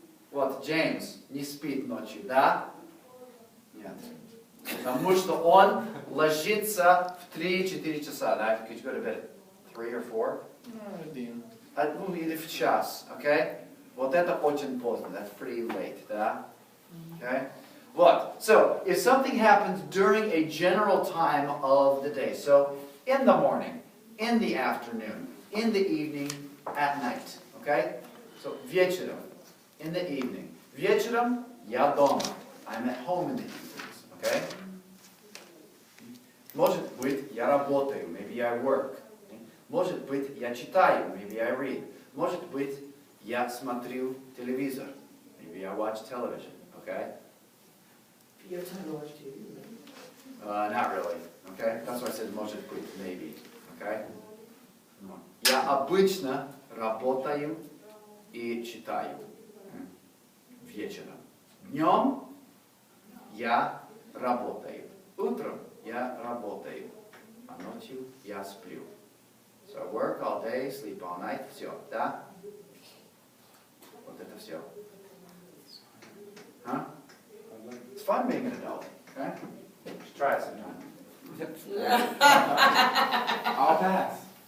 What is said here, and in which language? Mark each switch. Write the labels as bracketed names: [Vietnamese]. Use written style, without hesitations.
[Russian] Вот, Джеймс не спит ночью, да? Нет. Потому что он ложится в 3-4 часа, да? [English] Could you go to bed at 3 or 4? [Russian] Один. Ну, или в час, okay? Вот это очень поздно, [English] that's pretty late, [Russian] да? Okay? [English] What? So, if something happens during a general time of the day, so in the morning, in the afternoon, in the evening, at night, okay? So, вечером, in the evening. [Russian] Вечером я дома. [English] I'm at home in the evenings, okay? [Russian] Может быть, я работаю, [English] maybe I work. [Russian] Может быть, я читаю, [English] maybe I read. [Russian] Может быть, я смотрю телевизор, [English] maybe I watch television, okay? You have time to watch TV, right? Not really, okay? That's why I said [Russian] может быть, [English] maybe, okay? [Russian] Я обычно работаю и читаю вечером. Днем я работаю. Утром я работаю, а ночью я сплю. [English] So I work all day, sleep all night, все, да? [Russian] Вот это все. [English] Huh? It's fun being an adult, okay? Just try it sometime. I'll pass.